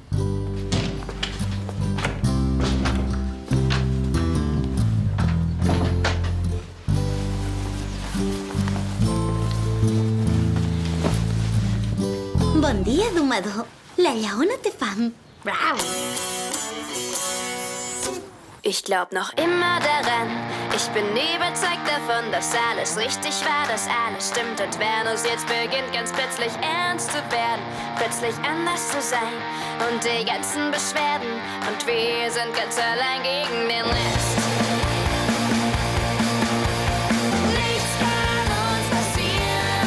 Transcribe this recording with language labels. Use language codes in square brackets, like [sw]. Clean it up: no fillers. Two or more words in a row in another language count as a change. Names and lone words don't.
[ca] Bon dia, domador. La lleona té fam. Brau. [de] Ich glaub noch immer daran. Ich bin überzeugt davon, dass alles richtig war, dass alles stimmt. Und Venus jetzt beginnt ganz plötzlich ernst zu werden, plötzlich anders zu sein und die ganzen Beschwerden. Und wir sind ganz allein gegen den Rest. Nichts kann uns passieren.